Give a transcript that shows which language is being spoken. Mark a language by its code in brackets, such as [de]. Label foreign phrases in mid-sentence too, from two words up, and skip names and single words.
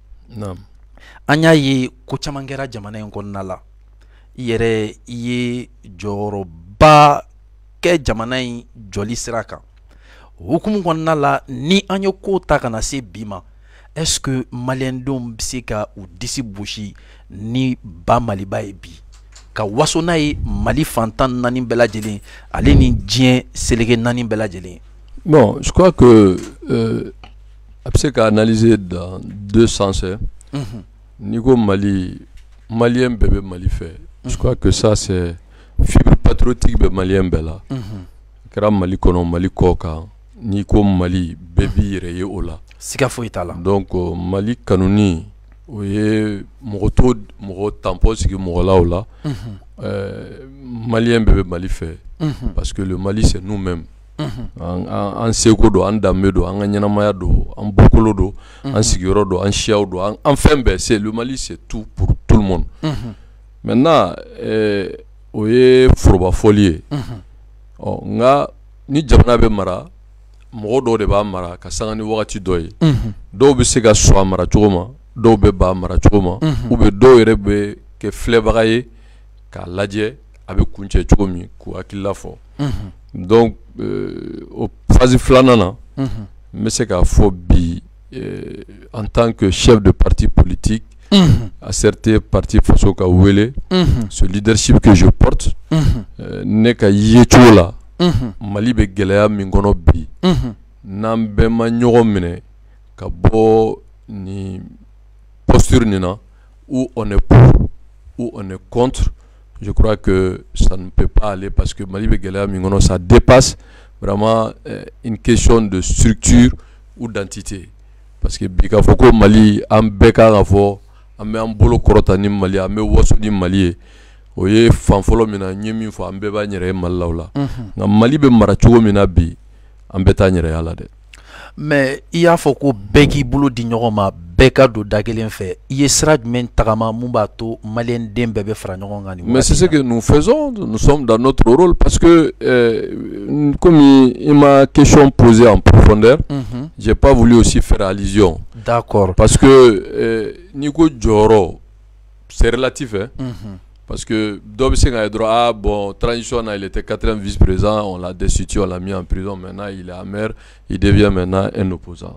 [bm] an y'a ye ko caman kɛra jamana in kɔnɔna la i yɛrɛ i ye jɔyɔrɔba kɛ jamana in jɔli sira kan hukumu kɔnɔna la ni an ye ko ta kana se bi ma [fr] est-ce que [bm] maliyɛndenw bɛ se ka u disi gosi ni ba maliba ye bi ka waso n'a ye mali fantan naani bɛɛ lajɛlen ale ni diɲɛ seleke naani bɛɛ lajɛlen. [fr] Bon, je crois que [bm] a bɛ se ka [fr] analyser dans deux sens. [bm] N'i ko Mali, maliyɛn bɛɛ bɛ Mali fɛ. [fr] Je crois que ça c'est fibre patriotique [bm] bɛ maliyɛn bɛɛ la. Kɛra Mali kɔnɔ Mali kɔ kan n'i ko Mali bɛɛ b'i yɛrɛ ye o la. Siga foyi t'a la. Donc Mali kanuni o ye mɔgɔ tampon sigi mɔgɔ la o la. Maliyɛn bɛɛ bɛ Mali fɛ. [fr] Parce que le Mali c'est nous-mêmes. [bm] An seko do, an danbe do, an ka ɲɛnamaya do, an bɔkolo do, an sigiyɔrɔ do, an siyaw do, an fɛn bɛɛ [fr] c'est le Mali c'est tout pour tout le monde. [bm] Maintenant o ye foroba fɔli ye. Nka ni jamana bɛ mara mɔgɔ dɔw de b'a mara ka sanga ni wagati dɔ ye. Dɔw bɛ se ka sɔn a mara cogo ma, dɔw bɛ ba mara cogo ma, [fr] ou bien [bm] dɔw yɛrɛ bɛ kɛ filɛbaga ye k'a lajɛ a bɛ kuncɛ cogo min k'u hakilila fɔ. [fr] Donc au phase [bm] filanan na n bɛ se k'a fɔ bi [fr] en tant que chef de parti politique à certains partis [bm] faso ka wele [fr] ce leadership que je porte [bm] ne ka ye cogo la Mali bɛ gɛlɛya min kɔnɔ bi n'an bɛɛ ma ɲɔgɔn minɛ ka bɔ ni posture nin na [fr] où on est pour ou on est contre. Je crois que ça ne peut pas aller parce que [bm] Mali bɛ gɛlɛya min kɔnɔ [fr] ça dépasse vraiment une question de structure ou d'entité. [bm] Parce que bi k'a fɔ ko Mali an bɛɛ kan ka fɔ an bɛ an bolo kɔrɔta ni Mali an bɛ waso ni Mali ye o ye fan fɔlɔ min na n ye min fɔ an bɛɛ b'an yɛrɛ ye Mali la o la nka Mali bɛ mara cogo min na bi an bɛɛ t'an yɛrɛ y'a la dɛ. Mais i y'a fɔ ko bɛɛ k'i bolo di ɲɔgɔn ma bɛɛ ka don da kelen fɛ i ye sira jumɛn tagama mun b'a to maliyɛnden bɛɛ bɛ fara ɲɔgɔn kan. [fr] Mais c'est ce que nous faisons, nous sommes dans notre rôle parce que comme il m'a question posée en profondeur, j'ai pas voulu aussi faire allusion. D'accord. Parce que Nico Joro c'est relatif hein. Parce que Dobsing a droit à bon transition, il était 4e vice-président, on l'a destitué, on l'a mis en prison, maintenant il est amer, il devient maintenant un opposant.